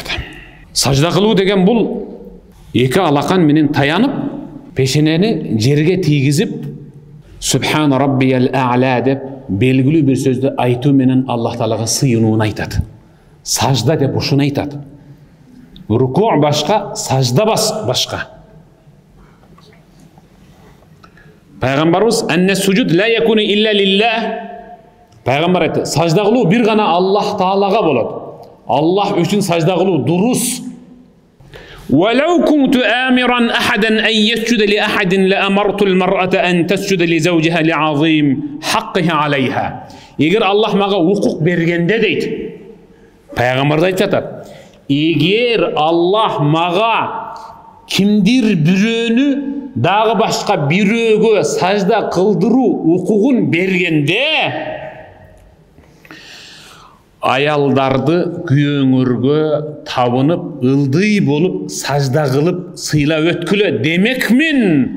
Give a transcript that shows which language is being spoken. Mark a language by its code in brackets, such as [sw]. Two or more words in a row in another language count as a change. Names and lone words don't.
[ky] Сажда кылуу деген бул эки алакан менен таянып, пешенени жерге тийгизип, [ar] سبحان ربي الأعلى [ky] деп белгилүү бир сөздү айтуу менен Аллах Таалага сыйынууну айтат. Сажда деп ушуну айтат. Руку башка, сажда башка. Пайгамбарыбыз [ar] أن السجود لا يكون إلا لله. [ky] Пайгамбар айтты, сажда кылуу бир гана Аллах Таалага болот. Аллах үчүн сажда кылуу дурус. [ar] ولو كنت آمرا أحدا أن يسجد لأحد لأمرت المرأة أن تسجد لزوجها لعظيم حقها عليها. [ky] Егер Аллах мага укук бергенде дейт, пайгамбар айтып жатат, егер Аллах мага кимдир бирөөнү дагы башка бирөөгө сажда кылдыруу укугун бергенде, аялдарды күйөөңөргө табынып, ылдый болуп, сажда кылып, сыйлап өткүлө демекмин.